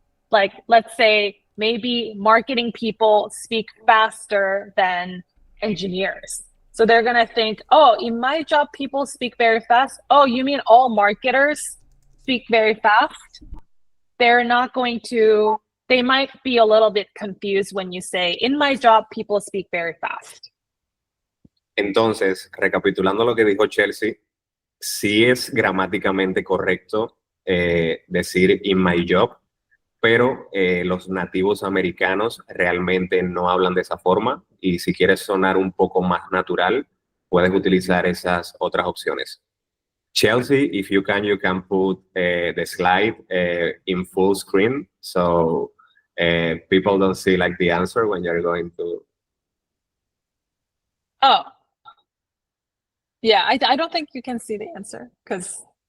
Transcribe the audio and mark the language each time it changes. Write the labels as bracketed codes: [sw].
[en] Like, let's say maybe marketing people speak faster than engineers. So they're going to think, oh, in my job, people speak very fast. Oh, you mean all marketers speak very fast? They're not going to, they might be a little bit confused when you say, in my job, people speak very fast. [es] Entonces, recapitulando lo que dijo Chelsea, sí es gramáticamente correcto decir [en] in my job, [es] pero los nativos americanos realmente no hablan de esa forma y si quieres sonar un poco más natural, puedes utilizar esas otras opciones. [en] Chelsea, if you can put the slide in full screen so people don't see like the answer when you're going to... Oh. Yeah, I don't think you can see the answer because...